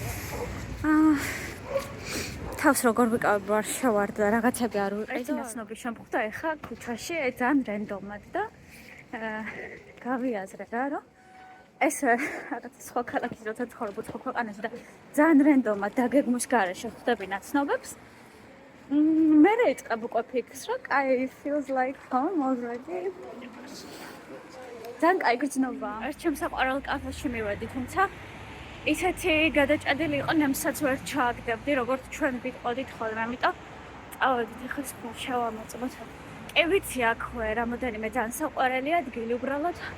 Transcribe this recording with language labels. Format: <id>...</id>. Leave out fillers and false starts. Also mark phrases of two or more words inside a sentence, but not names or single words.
<ka>თავს როგორ ვიკავებ არ შევარდა რაღაცები არ ვიყიდო ნაცნობი შემხვდა ეხა ქუჩაში ძალიან რენდომად და გავიაზრე რა რომ ეს რაღაც სხვა ქალაქის როცა ცხოვრობ სხვა ქვეყანაში და ძალიან რენდომად დაგეგმვის გარეშე ხვდები ნაცნობებს მე რეიწყებ უკვე ფიქრს რომ</ka> <en>I feels like home already</en> <ka>ძალიან კაი გრძნობა ერთ ჩემს საყვარელ კაფეში მივედი თუმცა ისეთი გადაჭადილი იყო ნემსაც ვერ ჩააგდებდი როგორც ჩვენ ვიტყოდით ხოლმე ამიტომ წავედით ეხლა შევამოწმოთ კი ვიცი აქვე რამოდენიმე ძალიან საყვარელი ადგილი უბრალოდ</ka>